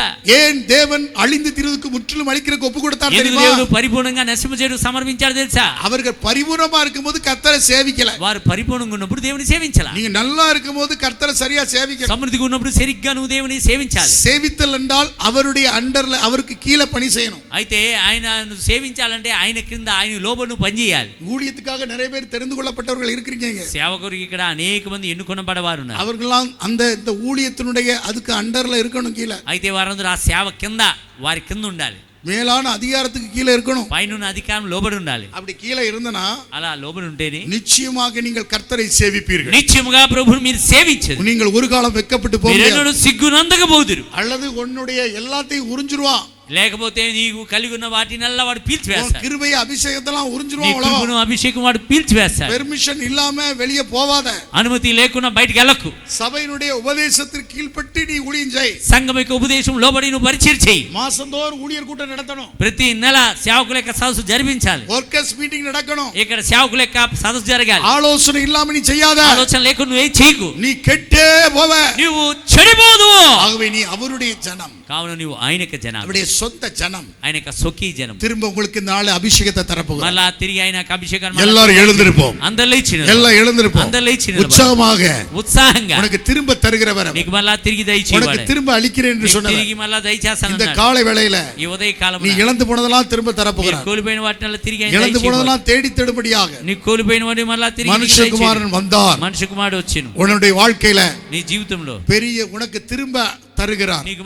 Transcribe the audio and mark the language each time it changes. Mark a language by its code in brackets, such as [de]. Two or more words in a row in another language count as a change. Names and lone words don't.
[ta] ஏன் தேவன் அழிந்து தீர்வுக்கு முற்றிலும் அழிக்கிறதுக்கு ஒப்பு கொடுத்தார் [te] ఎందుకు [ta] தெரியுமா? [te] దేవుడు పరిపూర్ణంగా నశింపజేయడం సమర్పించాడు తెలుసా? [ta] அவர்கள் பரிபூர்ணமா இருக்கும்போது கர்த்தரை சேவிக்கல. [te] వారు పరిపూర్ణంగా ఉన్నప్పుడు దేవుని సేవించాలి. [ta] நீங்க நல்லா இருக்கும்போது கர்த்தரை சரியா சேவிக்கணும். [te] సమృద్ధిగా ఉన్నప్పుడు సరిగ్గా నువ్వు దేవుని సేవించాలి. [ta] சேவித்தல் என்றால் அவருடைய அண்டர்ல அவருக்கு கீழே பணி செய்யணும். [te] అయితే ఆయన నువ్వు సేవించాలంటే ఆయన కింద ఆయన లోబడి నువ్వు పనిచేయాలి. [ta] ஊழியத்துக்காக நிறைய பேர் தெரிந்து கொள்ளப்பட்டவர்கள் இருக்கிறீங்க. [te] సేవకుడికి ఇక్కడ అనేక మంది ఎన్నుకొనబడవారు ఉన్నారు. [ta] அவர்களாம் இந்த ஊழியத்தினுடைய அதுக்கு அண்டர்ல இருக்கணும் கீழே. [te] అయితే వారందరూ ఆ సేవ కింద వారి కింద ఉండాలి. [ta] மேலான அதிகாரத்துக்கு கீழே இருக்கணும். [te] పైన అధికారం లోబడి ఉండాలి. [ta] அப்படி கீழே இருந்தனா [te] అలా లోబడి ఉంటేనే [ta] நிச்சயமாக நீங்கள் கர்த்தரை சேவிப்பீர்கள். [te] నిత్యముగా ప్రభువుని మీరు సేవించదు. [ta] நீங்கள் ஒரு காலம் வெட்கப்பட்டு போவீர்கள். [te] మీరెన్నడూ సిగ్గునందకపోదురు. [ta] அல்லது உன்னுடைய எல்லாத்தையும் உறிஞ்சிருவான். [te] లేకపోతే నీకు కలిగి ఉన్న వాటినల్లా వాడు పీల్చివేస్తాడు. [ta] கிருபை అభిషేకத்தெல்லாம் [te] నీ [ta] உறிஞ்சிருவான். [te] కృపను అభిషేకం వాడు పీల్చివేస్తాడు. [ta] பெர்மிஷன் இல்லாம வெளியே போவாத. [te] అనుమతి లేకుండా బయటికి వెళ్ళకు. [ta] சபையினுடைய உபதேசத்திற்கு கீழ்ப்பட்டு நீ ஊழியம் செய். [te] సంఘం యొక్క ఉపదేశం లోబడి నువ్వు పరిచయం చేయి. [ta] மாசந்தோறும் ஊழியர் கூட்டம் நடத்தணும். [te] ప్రతి నెల సేవకుల యొక్క సదస్సు జరిపించాలి. [en] workers meeting [ta] நடக்கணும். [te] ఇక్కడ సేవకుల యొక్క సదస్సు జరగాలి. [ta] ஆலோசனை இல்லாம நீ செய்யாத. [te] ఆలోచన లేకుండా నువ్వు ఏం చేయకు. [ta] நீ கெட்டே போவ. [te] నువ్వు చెడిపోదు. [ta] ஆகவே நீ அவருடைய ஜனம். [te] కావున నువ్వు ఆయన యొక్క జనం. [ta] அவருடைய சொந்த ஜனம் [te] ఆయన యొక్క స్వకీయ జనం [ta] திரும்ப உங்களுக்கு இந்த நாள் அபிஷேகத்தை தரப்போகிறார். [te] మళ్ళా తిరిగి ఆయనకు అభిషేకాన్ని [ta] எல்லாரும் எழுந்திருப்போம், [te] అందరూ లేచి [ta] எல்லாம் எழுந்திருப்போம், [te] అందరూ లేచి [ta] உற்சாகமாக [te] ఉత్సాహంగా [ta] உனக்கு திரும்ப தருகிறவர், [te] నీకు మళ్ళా తిరిగి [ta] உனக்கு [te] దయచేవాడు, [ta] திரும்ப அளிக்கிறேன் என்று சொன்னார். [te] తిరిగి మళ్ళా దయచేస్తాను [ta] இந்த காலை வேளையில [te] ఈ ఉదయ కాలం [ta] நீ இழந்து போனதெல்லாம் திரும்ப தரப்போகிறார். [te] కోల్పోయిన వాటిని తిరిగి ఆయన [ta] இழந்து [te] దయచేవాడు. [ta] போனதெல்லாம் தேடி தேடும்படியாக [te] నీ కోల్పోయిన వాటిని మళ్ళా తిరిగి [ta] மனுஷகுமாரன் வந்தார். [te] మనిషి కుమారుడు వచ్చెను [ta] உன்னுடைய வாழ்க்கையில [te] నీ జీవితంలో [ta] பெரிய உனக்கு திரும்ப தருகிறார். [te] నీకు